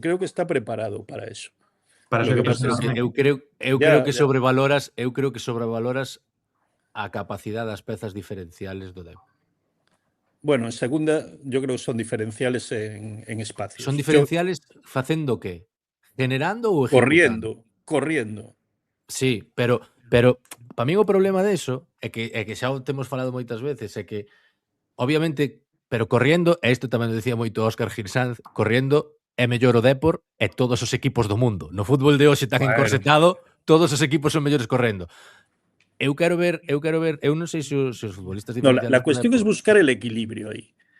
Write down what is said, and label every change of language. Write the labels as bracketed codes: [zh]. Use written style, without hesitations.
[es] Creo que está preparado para eso. [gl] Para eso eu creo que sobrevaloras a capacidade das pezas diferenciales do Depor. [es] Bueno, en segunda yo creo que son diferenciales en espacios. [gl] Son diferenciales facendo que? Generando ou ejecutando? [es] Corriendo. [gl] Sí, pero para mí o problema deso é que xa o temos falado moitas veces, é que obviamente, pero corriendo, e isto tamén o decía moito Óscar Gil Sanz, corriendo é mellor o Depor e todos os equipos do mundo. No fútbol de hoxe tan encorsetado, todos os equipos son mellores correndo. Eu quero ver, eu non sei se os futbolistas [es] diferenciales... No, la cuestión es buscar el equilibrio aí.